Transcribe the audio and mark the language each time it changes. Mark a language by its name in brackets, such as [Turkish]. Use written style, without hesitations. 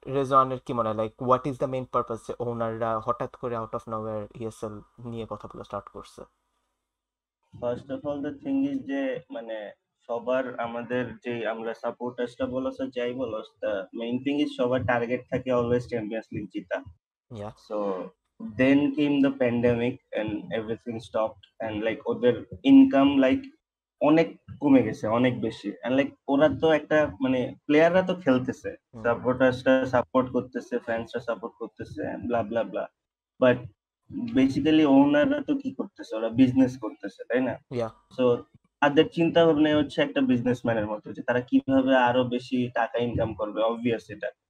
[Bangla] রেজওয়ানের কি মনে হয়, [English] like what is the main purpose [Bangla] যে ওনাররা হঠাৎ করে আউট অফ নোওয়্যার ইএসএল নিয়ে কথা বলা স্টার্ট করছে? [English] first of all the thing is [Bangla] যে মানে সবার আমাদের যে আমরা সাপোর্টার্সটা বলো সে যাই বলো, দ্য মেইন থিং ইজ সবার টার্গেট থাকে always champions league Jita. [English] Yeah. So then came the pandemic and everything stopped, and like [Bangla] ওদের ইনকাম লাইক অনেক কমে গেছে, অনেক বেশি। and like ওরা তো একটা মানে প্লেয়াররা তো খেলতেছে, হুম। সাপোর্টার্সরা সাপোর্ট করতেছে, ফ্যান্সরা সাপোর্ট করতেছে, ব্লা ব্লা ব্লা। বাট বেসিক্যালি ওনাররা তো কি করতেছে, ওরা বিজনেস করতেছে, তাই না? [English] Yeah. [Bangla] সো তাদের চিন্তা ভাবনা হচ্ছে একটা বিজনেসম্যানের মতো, যে তারা কিভাবে আরো বেশি টাকা ইনকাম করবে, অবভিয়াস এটা।